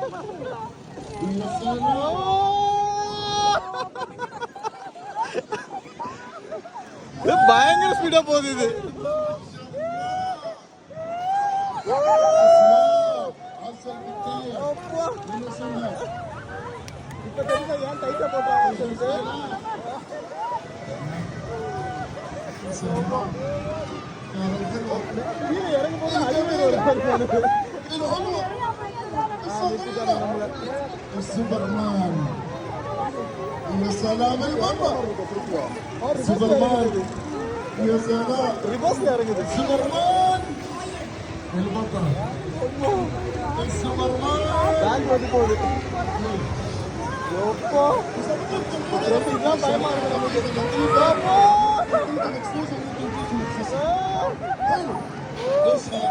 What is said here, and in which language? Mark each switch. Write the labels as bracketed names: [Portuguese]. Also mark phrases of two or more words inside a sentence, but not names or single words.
[Tamil] இது பயங்கர ஸ்பீடா போகுது இது இப்ப தெரியுமா ஏன் டைட்டா போட்டாங்க சொல்லிட்டு கீழே இறங்கும் போது ஹைவே [Arabic] سوبرمان يا سلام المرة سوبرمان يا سلام [Tamil] ரிவர்ஸ்ல இறங்குது [Arabic] سوبرمان البطل سوبرمان [Tamil] பேக் வந்து போகுது எப்போ இதுதான் பயமா இருக்கு நமக்கு [Arabic] ايش هذه؟